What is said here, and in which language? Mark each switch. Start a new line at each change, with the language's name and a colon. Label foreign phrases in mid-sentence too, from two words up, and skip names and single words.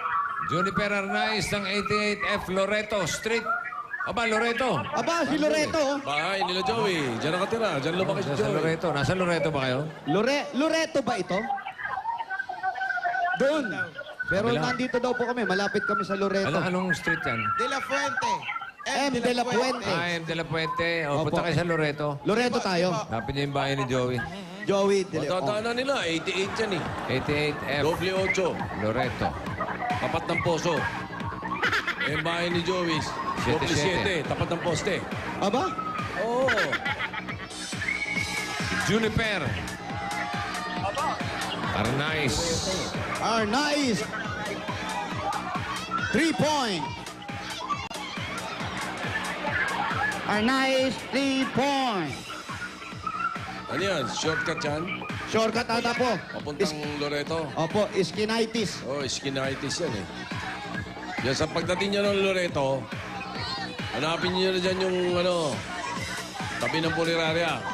Filipino: Juniper Arnaiz ng 88F Loreto Street. Aba, Loreto. Aba, si Loreto. Bahay nila Joey. Diyan nakatira. Diyan lumaki si Nasa Joey. Loreto. Nasa Loreto ba kayo? Loreto ba ito? Doon. Pero Kabila. nandito daw po kami. Malapit kami sa Loreto. Anong street yan? De La Fuente. M. De La Fuente. M. De La Puente. O, Opo. punta kayo sa Loreto. Loreto tayo. Hanapin niyo yung bahay ni Joey. Joey De Leon. Matadaanan nila. 88 yan eh. 88F Doble 8. Loreto. Tapat ng poso. Yung bahay ni Joey. Doble 7. 7. Tapat ng poste. Aba? Oo. Juniper. Arnaiz.
English: Nice. 3 point. Nice 3 point.
Filipino: Ano yan? Shortcut yan? Shortcut ata po. Papuntang Loreto. Opo, Iskinitis. Oh, skinitis yan eh. Yan sa pagdating nyo ng Loreto, hanapin nyo na dyan yung ano, tabi ng Punerarya.